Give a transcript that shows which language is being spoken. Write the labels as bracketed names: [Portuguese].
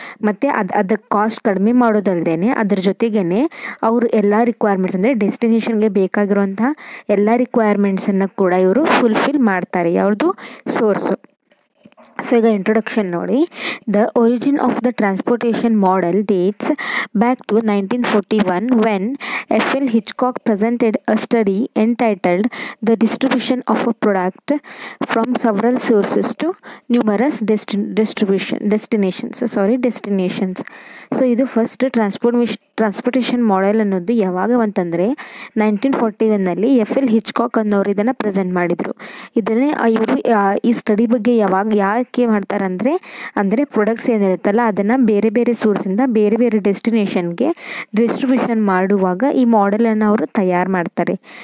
[Kannada] ಮತ್ತು ಅದಕ್ಕೆ ಕಾಸ್ಟ್ ಕಡಿಮೆ ಮಾಡೋದಲ್ದೇ ಅದ್ರ ಜೊತೆಗೇ ಅವರು ಎಲ್ಲ ರಿಕ್ವೈರ್ಮೆಂಟ್ಸ್ ಅಂದರೆ ಡೆಸ್ಟಿನೇಷನ್ಗೆ ಬೇಕಾಗಿರುವಂತಹ ಎಲ್ಲ ರಿಕ್ವೈರ್ಮೆಂಟ್ಸನ್ನು ಕೂಡ ಇವರು ಫುಲ್ಫಿಲ್ ಮಾಡ್ತಾರೆ. ಯಾವುದು ಸೋರ್ಸು. ಸೊ ಈಗ ಇಂಟ್ರೊಡಕ್ಷನ್ ನೋಡಿ. [English] The origin of the transportation model dates back to 1941 when F.L. Hitchcock presented a study entitled The Distribution of a Product from Several Sources to Numerous Destinations. [Kannada] So ಇದು first transportation model ಅನ್ನೋದು ಯಾವಾಗ ಅಂತಂದರೆ 1941ನಲ್ಲಿ F.L. Hitchcock ಅನ್ನೋರು ಇದನ್ನು present ಮಾಡಿದರು. ಇವರು ಈ study ಬಗ್ಗೆ ಯಾಕೆ ಮಾಡ್ತಾರೆ ಅಂದರೆ ಪ್ರಾಡಕ್ಟ್ಸ್ ಏನಿರುತ್ತಲ್ಲ ಅದನ್ನು ಬೇರೆ ಬೇರೆ ಸೋರ್ಸಿಂದ ಬೇರೆ ಬೇರೆ ಡೆಸ್ಟಿನೇಷನ್ಗೆ ಡಿಸ್ಟ್ರಿಬ್ಯೂಷನ್ ಮಾಡುವಾಗ ಈ ಮಾಡೆಲನ್ನು ಅವರು ತಯಾರು ಮಾಡ್ತಾರೆ.